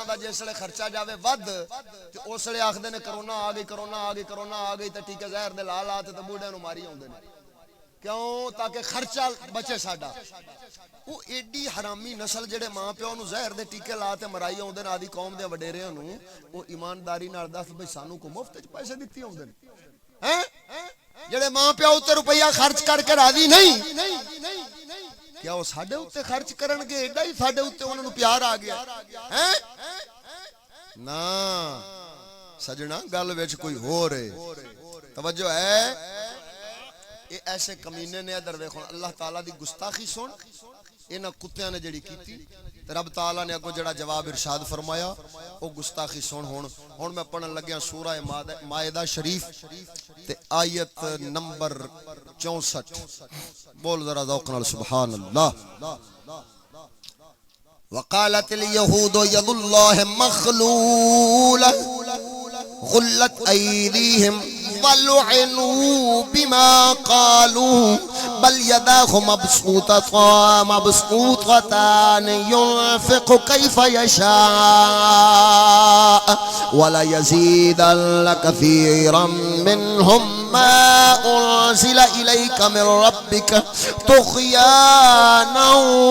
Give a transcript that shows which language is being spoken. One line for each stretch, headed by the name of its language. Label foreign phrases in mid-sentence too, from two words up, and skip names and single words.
Punjabi: دا جس ویلے خرچہ جاوے ود تے اس ویلے آکھدے نے کرونا آ گئی کرونا آ گئی کرونا آ گئی تے ٹیکے زہر دے لا لا تے بوڑھے نوں ماری آوندے نے کیوں تاکہ خرچہ بچے ساڈا وہ ایڈی حرامی نسل جڑے ماں پیو نوں زہر دے ٹیکے لا تے مرائی آوندے نے آدی قوم دے وڈیریاں نوں وہ ایمانداری نال دس بھئی سانوں کو مفت وچ پیسے دتی آوندے نے ہیں جڑے ماں پیو تے روپیہ خرچ کر کے راضی نہیں کیا وہ ساڈے اوتے خرچ کرن گے ایڈا ہی ساڈے اوتے انہاں نوں پیار آ گیا ہیں نا سجنا گل وچ کوئی ہور ہے توجہ ہے یہ ایسے کمینے نے ادھر ویکھو اللہ تعالیٰ دی گستاخی سن انہاں کتیاں نے جڑی کیتی تے رب تعالیٰ نے اگوں جڑا جواب ارشاد فرمایا او گستاخی سن ہن میں پڑھن لگیا سورہ مائدہ شریف تے آیت نمبر 64 بول ذرا ذوق نال
Arabic: سبحان اللہ وقالت اليهود يد الله مغلولة غلت أيديهم ولعنوا بما قالوا بل يداه مبسوطتان ينفق كيف يشاء ولا يزيدن كثيرا منهم ما أنزل إليك من ربك طغيانا